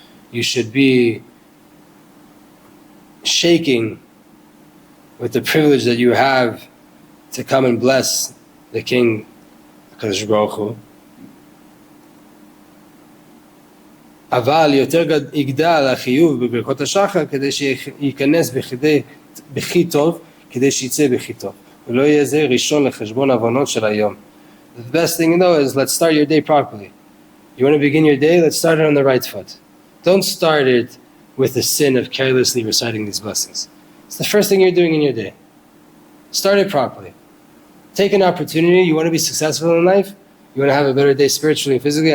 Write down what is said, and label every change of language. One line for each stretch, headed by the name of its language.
English: You should be shaking with the privilege that you have to come and bless the King, HaKadosh Baruch Hu.
Hebrew: אבל יותר יגדל החיוב בברכות השחר כדי שייכנס בכי טוב, כדי שיצא בכי טוב. ולא יהיה זה ראשון לחשבון עוונות של היום.
English: The best thing though is let's start your day properly. You want to begin your day? Let's start it on the right foot. Don't start it with the sin of carelessly reciting these blessings. It's the first thing you're doing in your day. Start it properly. take an opportunity. You want to be successful in life? You want to have a better day spiritually and physically?